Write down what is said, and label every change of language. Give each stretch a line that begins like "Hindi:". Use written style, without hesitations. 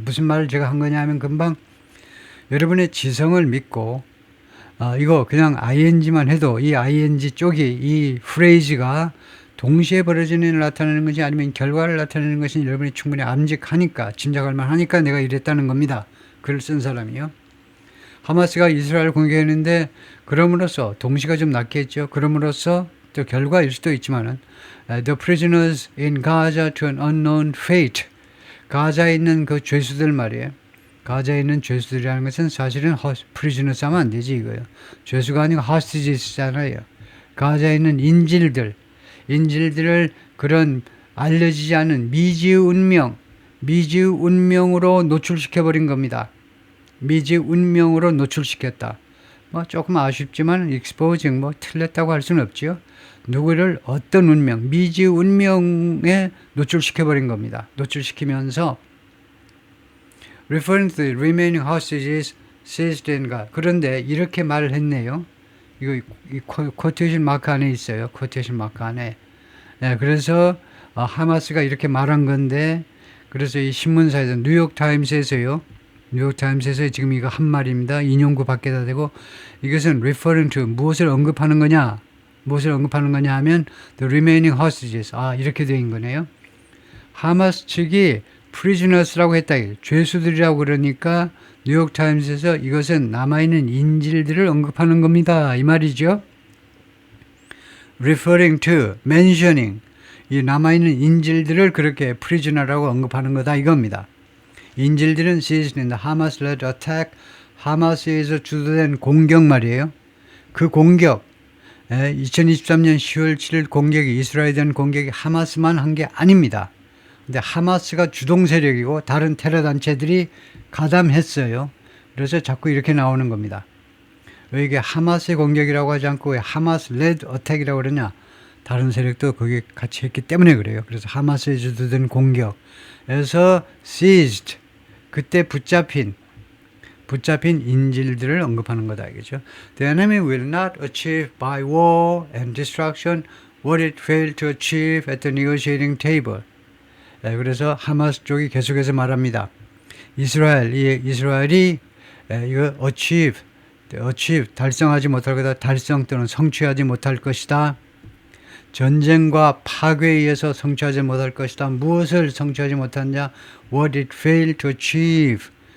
Korean: 무슨 말을 제가 한 거냐 하면 금방 여러분의 지성을 믿고 이거 그냥 ing만 해도 이 ing 쪽이 이 프레이즈가 동시에 벌어지는 일을 나타내는 것이 아니면 결과를 나타내는 것이 여러분이 충분히 암직하니까 짐작할 만하니까 내가 이랬다는 겁니다. 글을 쓴 사람이요. 하마스가 이스라엘을 공격했는데 그럼으로써 동시가 좀 낫겠죠. 그럼으로써 또 결과일 수도 있지만은
English: the prisoners in Gaza to an unknown fate.
Korean: 가자에 있는 그 죄수들 말이에요. 가자에 있는 죄수들이라는 것은 사실은 prisoners 하면 안 되지 이거예요. 죄수가 아니고 hostages잖아요. 가자에 있는 인질들을 그런 알려지지 않은 미지의 운명으로 노출시켜버린 겁니다. 미지의 운명으로 노출시켰다. 조금 아쉽지만 exposing 틀렸다고 할 수는 없죠. 누구를 어떤 운명, 미지의 운명에 노출시켜버린 겁니다. 노출시키면서
English: referring to the remaining hostages seized in Gaza.
Korean: 그런데 이렇게 말을 했네요. 이거 이 코테이션 마크 안에 있어요. 코테이션 마크 안에. 네, 그래서 하마스가 이렇게 말한 건데 그래서 이 신문사에서 뉴욕타임스에서요. 뉴욕타임스에서 지금 이거 한 말입니다. 인용구 밖에다 대고 이것은 referring to 무엇을 언급하는 거냐 하면
English: the remaining hostages.
Korean: 이렇게 된 거네요. 하마스 측이 prisoners라고 했다. 죄수들이라고 그러니까 뉴욕타임스에서 이것은 남아있는 인질들을 언급하는 겁니다. 이 말이죠.
English: referring to, mentioning.
Korean: 이 남아있는 인질들을 그렇게 prisoner라고 언급하는 거다 이겁니다. 인질들은
English: seized in the Hamas-led attack.
Korean: 하마스에서 주도된 공격 말이에요. 그 공격, 2023년 10월 7일 공격이 이스라엘에 대한 공격이 하마스만 한 게 아닙니다. 근데 하마스가 주동 세력이고 다른 테러 단체들이 가담했어요. 그래서 자꾸 이렇게 나오는 겁니다. 왜 이게 하마스의 공격이라고 하지 않고 왜 하마스 레드 어택이라고 그러냐? 다른 세력도 거기 같이 했기 때문에 그래요. 그래서 하마스에 주도된 공격에서 seized, 그때 붙잡힌 인질들을 언급하는 거다, 알겠죠?
English: The enemy will not achieve by war and destruction what it failed to achieve at the negotiating table.
Korean: 그래서 하마스 쪽이 계속해서 말합니다. 이스라엘이 이거 achieve, 달성하지 못할 거다, 달성 또는 성취하지 못할 것이다. 전쟁과 파괴에 의해서 성취하지 못할 것이다. 무엇을 성취하지 못하냐?
English: What it failed to achieve.